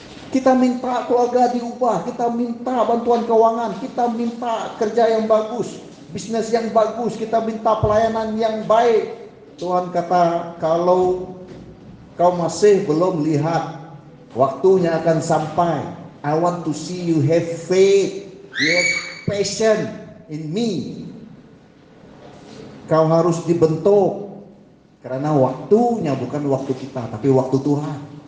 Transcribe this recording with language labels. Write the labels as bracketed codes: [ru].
[id] Kita minta keluarga diubah, kita minta bantuan keuangan, kita minta kerja yang bagus, bisnis yang bagus, kita minta pelayanan yang baik. Tuhan kata, kalau kau masih belum lihat, waktunya akan sampai. [en] I want to see you have faith, you have passion in me. [id] Kau harus dibentuk, karena waktunya bukan waktu kita, tapi waktu Tuhan.